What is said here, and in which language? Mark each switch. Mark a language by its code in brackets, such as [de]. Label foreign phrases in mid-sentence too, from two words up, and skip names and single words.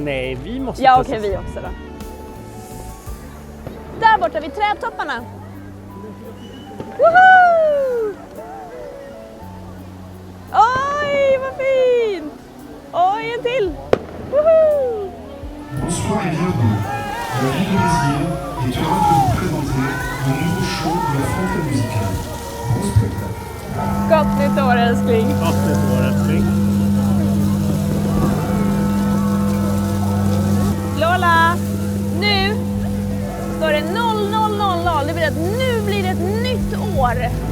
[sv] Nej, vi måste Ja, pussas. okej, vi också då. Där borta vid trädtopparna. Woho! Oj, vad fint! Oj, en till! Woho! [fr] Bonsoir et bienvenue. Le Rive Brésil est heureux de vous présenter un nouveau show de la Franco Musicale. Bon spectacle. [sv] Gott nytt år, älskling. Gott nytt år, älskling. Lola, nu står det 0000. Det betyder att nu blir det ett nytt år.